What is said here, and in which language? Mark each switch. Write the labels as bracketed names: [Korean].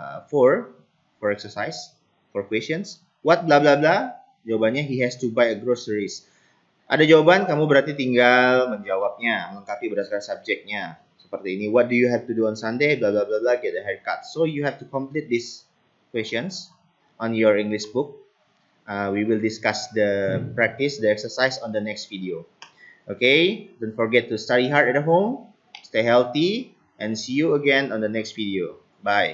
[English] For exercise, for questions. What blah blah blah? [Indonesian] Jawabannya [English] he has to buy a groceries. [Indonesian] Ada jawaban, kamu berarti tinggal menjawabnya, melengkapi berdasarkan subjeknya. Seperti ini, [English] what do you have to do on Sunday? Blah blah blah blah, get a haircut. So you have to complete these questions on your English book. We will discuss the practice, the exercise on the next video. Okay, don't forget to study hard at home, stay healthy, and see you again on the next video. Bye.